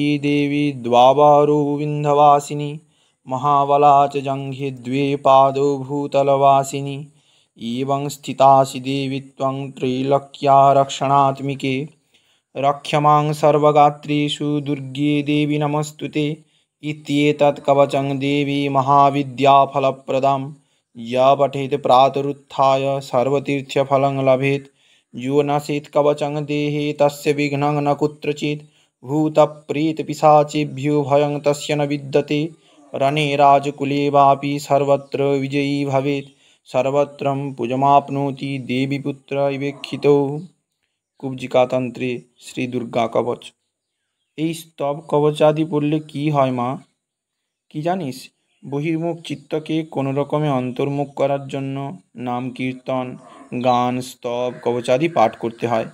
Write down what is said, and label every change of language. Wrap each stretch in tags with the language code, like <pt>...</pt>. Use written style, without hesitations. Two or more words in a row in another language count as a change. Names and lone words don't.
<sa>देवी द्वाबारो विन्ध्यवासिनी महाबला च जङ्घे द्वे पादौ भूतलवासिनी एवं स्थितासि देवी त्वं त्रैलोक्या रक्षणात्मिके रक्ष्यमां सर्वगात्रेषु दुर्गे देवी नमस्तुते इत्येतत् कवचं देवी महाविद्याफलप्रदं य पठेत् प्रातरुत्थाय सर्वतीर्थफलं लभेत् यो नशेत् कवचं देहे तस्य विघ्नं न कुत्रचित् भूतप्रेतपिशाचेभ्यो भयं तस्य न विद्यते रणे राजकुले वापि सर्वत्र विजयी भवेत् सर्वत्रं पूजमाप्नोति देवीपुत्र इवेक्षितो।</sa> <bn>কুব্জিকা তন্ত্রে শ্রী দুর্গা কবচ। এই স্তব কবচাদি পড়লে কি হয় মা? কি জানিস? বহির্মুখ চিত্তকে কোনো রকমে অন্তর্মুখ করার জন্য নাম কীর্তন, গান, স্তব কবচাদি পাঠ করতে হয়।</bn>